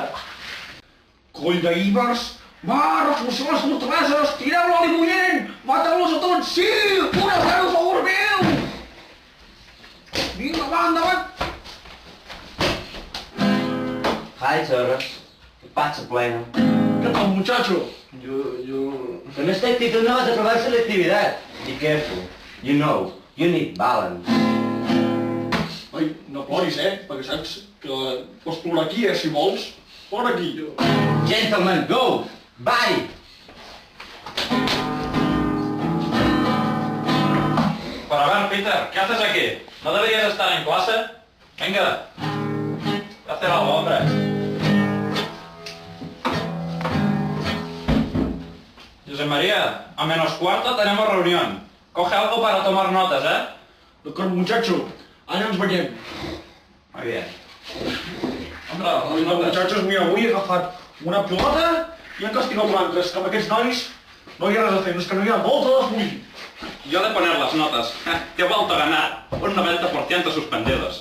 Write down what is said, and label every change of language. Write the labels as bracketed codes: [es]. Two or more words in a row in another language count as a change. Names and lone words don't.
[ca] Coll d'Ibers, va, reforcem les fortaleses, tireu l'oli bullent, mateu-los a tots, sí! 1-0 a favor meu! Vinga, va, endavant! [en] Hi, Torres. [es] ¿Qué pasa, pleno? ¿Qué tal, muchacho? Con esta actitud no vas a probar selectividad. [en] Be careful. You know, you need balance. [ca] Ai, no ploris, perquè saps que pots plorar aquí, si vols. Plora aquí. [en] Gentlemen, go! Bye! [es] Pero a ver, Peter, ¿qué haces aquí? ¿No deberías estar en clase? Venga. Hacer algo, hombre. José María, a -4 tenemos reunión. Coge algo para tomar notas, ¿eh? [ca] D'acord, muchacho. Allà ens veiem. [es] Muy bien. Hombre, [ca] els muchachos, mira, avui he agafat una pilota i han castigat blanques, que amb aquests nois no hi ha res a fer, no és que no hi ha volta de fugir. [es] Yo de poner las notas. Te he vuelto a ganar. Un 90% suspendidos.